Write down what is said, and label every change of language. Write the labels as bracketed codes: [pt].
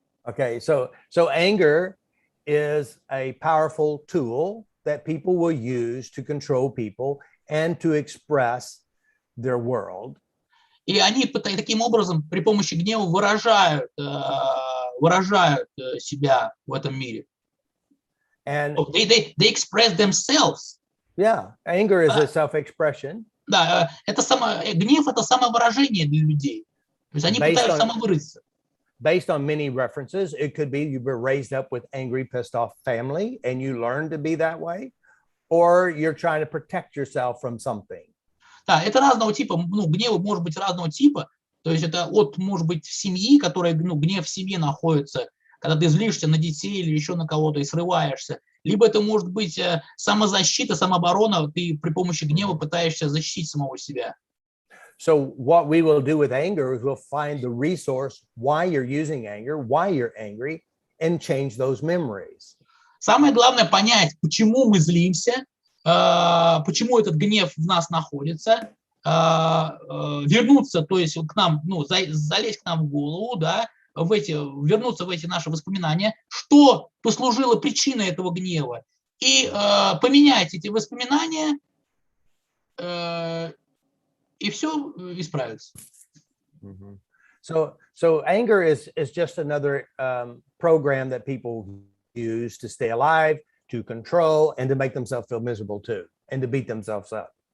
[en] Okay, so anger is a powerful tool that people will use to control people and to express their world. [ru] И они таким образом при помощи гнева выражают себя в этом мире. [en] And they express themselves. Yeah, anger is a self-expression. [ru] Да, гнев — это самовыражение для людей. То есть они пытаются самовыразиться. [en] Based on many references, it could be you were raised up with angry, pissed off family and you learned to be that way, or you're trying to protect yourself from something. [ru] Да, это разного типа, гнев может быть разного типа. То есть это может быть семьи, которая, гнев в семье находится, когда ты злишься на детей или еще на кого-то и срываешься. Либо это может быть самозащита, самооборона, ты при помощи гнева пытаешься защитить самого себя. [en] So what we will do with anger is we'll find the resource why you're using anger, why you're angry, and change those memories. [ru] Самое главное понять, почему мы злимся, почему этот гнев в нас находится, вернуться, то есть к нам, залезть к нам в голову, да, вернуться в эти наши воспоминания, что послужило причиной этого гнева, и поменять эти воспоминания, и все исправится. [en] So anger is just another program that people use to stay alive, to control, and to make themselves feel miserable too, and to beat themselves up.